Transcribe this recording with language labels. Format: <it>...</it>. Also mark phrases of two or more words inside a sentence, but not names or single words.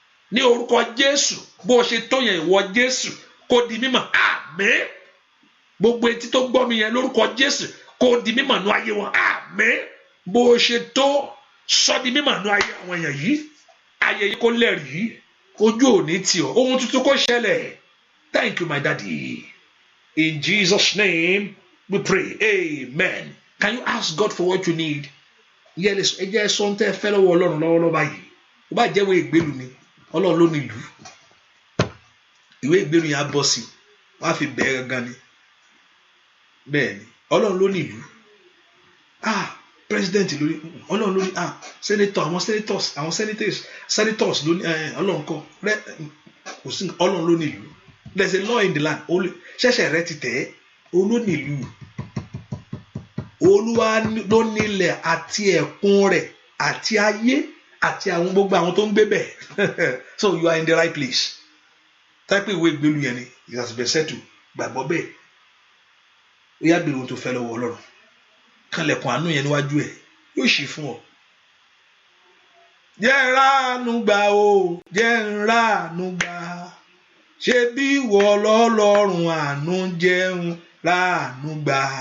<yo>Ní orúkọ Jésù, bó o ṣe tó yẹn, ìwọ Jésù, kó di mímọ̀. Àmín. Gbogbo etí tó gbọ́ mi yẹn, lórúkọ Jésù, kó di mímọ̀ nú ayé wọn. Àmín. Bó o ṣe tó, sọ di mímọ̀ nú ayé àwọn èèyàn yìí. Ayé yìí kó lẹ́rìí. Ojú ò ní tì ọ́. Ohun tuntun kó ṣẹlẹ̀.</yo> <en>Thank you, my daddy. In Jesus' name, we pray. Amen. Can you ask God for what you need?</en> <yo>Yẹ lè sọ, ẹ jẹ́ sọ ohun tẹ́ ẹ fẹ́ lọ́wọ́ Ọlọ́run lọ́wọ́lọ́wọ́ báyìí. Ó bá jẹ́ ìwé ìgbélu ni, Ọlọ́run ló ní ìlú. Ìwé ìgbélu yẹn á bọ́ sí, wọ́n á fi bẹ̀ẹ́ gangan ni. Bẹ́ẹ̀ ni, Ọlọ́run ló ní ìlú. Ah, president ló ní, Ọlọ́run ló ní, ah, senator, àwọn senators, àwọn senators, senators ló ní, eh, Ọlọ́run kọ́, rẹ, kò sí, Ọlọ́run ló ní ìlú.</yo> <en>There's a law in the land.</en> <yo>Olú-, ṣẹ̀ṣẹ̀ rẹ ti tẹ̀ ẹ́, òun ló ní ìlú. Olúwa ló ní ilẹ̀ àti ẹ̀kún rẹ̀, àti ayé, àti àwọn gbogbo àwọn tó ń gbé bẹ̀.</yo> <en>So you are in the right place.</en> <yo>Táyé pé ìwé ìgbélu yẹn ni,</yo> <en>it has been settled.</en> <yo>Gbàgbọ́ bẹ́ẹ̀. Ó yá, béèrè ohun tó fẹ́ lọ́wọ́ Ọlọ́run. Kanlẹ̀kùn àánú yẹn níwájú ẹ̀, yóò ṣí fún ọ. Jẹ́ n ráàánú gbà o, jẹ́ n ráàánú gbà. Ṣé bí ìwọ lọ́lọ́run àánú, jẹ́ n ráàánú gbà.</yo>